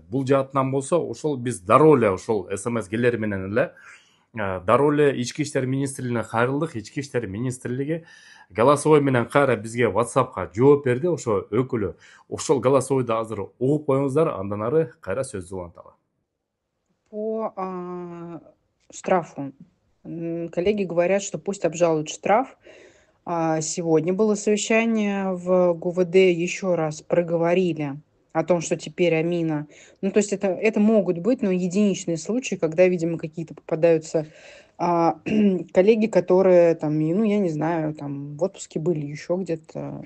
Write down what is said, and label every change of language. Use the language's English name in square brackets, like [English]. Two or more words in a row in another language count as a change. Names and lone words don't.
[Kyrgyz] Бул жаатынан болсо, ошол биз дароо эле ошол СМС келери менен эле дароо эле Ички иштер министрлигине кайрылдык. Ички иштер министрлиги голосовой менен кайра бизге WhatsAppка жооп берди. Ошо өкүлү. Ошол голосовойду азыр угуп коюңуздар, андан ары кайра сөздү уланталы. [Russian] По штрафу. Коллеги говорят, что пусть обжалуют штраф. Сегодня было совещание в ГУВД, еще раз проговорили о том, что теперь Амина... Ну, то есть это могут быть, но единичные случаи, когда, видимо, какие-то попадаются коллеги, которые там, ну, я не знаю, там в отпуске были еще где-то.